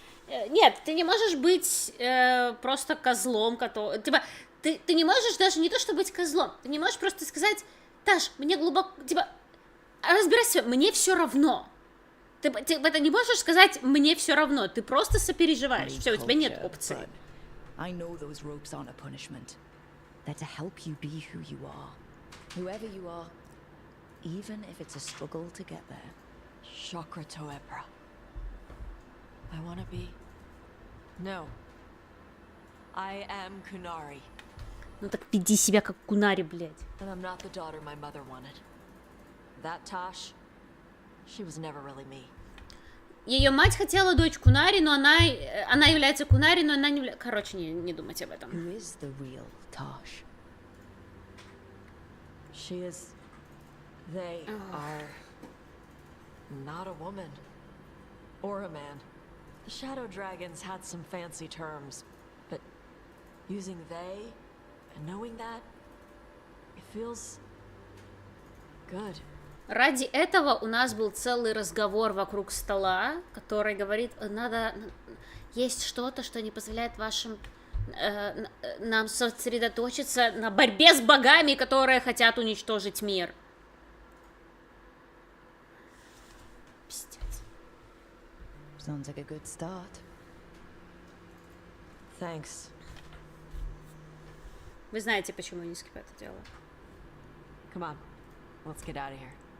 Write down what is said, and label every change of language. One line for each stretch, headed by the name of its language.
Russian: Нет, ты не можешь быть просто козлом, который... Типа, ты не можешь даже не то, что быть козлом, ты не можешь просто сказать, Таш, мне глубоко... Типа, разбирайся, мне все равно. Ты это не можешь сказать, мне все равно, ты просто сопереживаешь. Все, у тебя нет опции.
English: I know those ropes aren't a punishment. They're to help you be who you are. Whoever you are. Even if it's a struggle to get there. Chakra Toebra. I want to be... No. I am Kunari.
Russian: Ну так веди себя как Кунари, блядь.
English: And I'm not the daughter my mother wanted. That Tosh, she was never really me.
Russian: Ее мать хотела дочь Кунари, но она является Кунари, но она не является... Короче, не думайте об этом.
English: Who is the real Tosh? She is... They are... not a woman. Or a man. The Shadow Dragons had some fancy terms, but using they and knowing that, it feels good.
Russian: Ради этого у нас был целый разговор вокруг стола, который говорит, есть что-то, что не позволяет нам сосредоточиться на борьбе с богами, которые хотят уничтожить мир. Пиздец.
English: Sounds like a good start. Thanks.
Russian: Вы знаете, почему я не скип это делаю?
English: Come on, let's get out of here.